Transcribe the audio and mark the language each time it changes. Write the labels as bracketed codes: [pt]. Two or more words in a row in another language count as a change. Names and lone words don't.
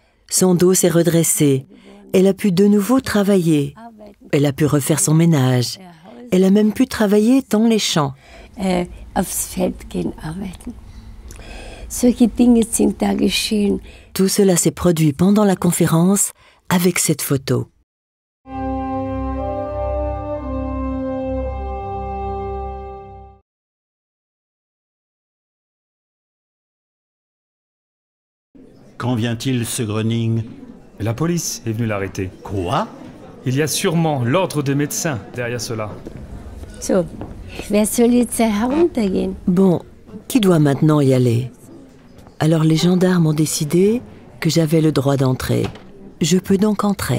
[fr] Son dos s'est redressé. Elle a pu de nouveau travailler. Elle a pu refaire son ménage. Elle a même pu travailler dans les champs. [de] Aufs Feld gehen arbeiten. Solche Dinge sind da geschehen. [fr] Tout cela s'est produit pendant la conférence avec cette photo. Quand vient-il, ce Gröning? La police est venue l'arrêter. Quoi? Il y a sûrement l'ordre des médecins derrière cela. [de] So, wer soll jetzt heruntergehen? [fr] Bon, qui doit maintenant y aller? Alors les gendarmes ont décidé que j'avais le droit d'entrer. Je peux donc entrer.